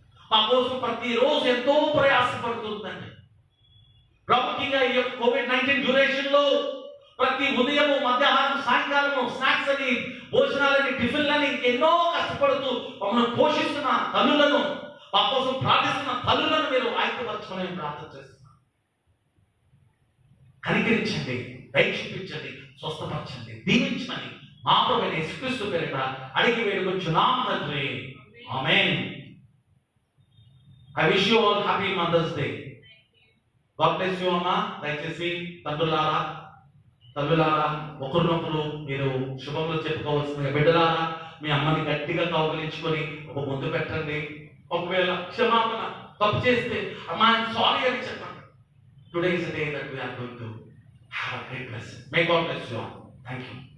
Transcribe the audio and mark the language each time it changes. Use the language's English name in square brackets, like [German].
[Telugu] మా కోసం ప్రతిరోజు ఎంతో ప్రయాసపడుతుందండి. ప్రాముఖ్యంగా ఈ యొక్క COVID-19 డ్యూరేషన్ లో ప్రతి ఉదయము, మధ్యాహ్నం, సాయంకాలము స్నాక్స్ అని, భోజనాలని, టిఫిన్లని ఎన్నో కష్టపడుతూ మమ్మల్ని పోషిస్తున్న తల్లులను, మా కోసం ప్రార్థిస్తున్న తల్లులను మీరు ఆయుధపరచమని ప్రార్థన చేస్తున్నాను. కనికరించండి, దయ చూపించండి, స్వస్థపరచండి, దీవించమని మా ప్రభువైన యేసుక్రీస్తు పేరిట అడిగి వేడుకొంచున్నాం తండ్రి. ఆమేన్. [English] I wish you all happy Mother's Day. God bless you అమ్మా. [Telugu] దయచేసి తండ్రులారా, తల్లులారా ఒకరినొకరు మీరు శుభములు చెప్పుకోవాల్సిందిగా, బిడ్డలారా మీ అమ్మని గట్టిగా కౌగిలించుకొని ఒక ముద్దు పెట్టండి. ఒకవేళ క్షమాపణ తప్పు చేస్తే అమ్మా సారీ అని చెప్పండి. [English] Today is the day that we are going to have a great blessing. May God bless you all. Thank you.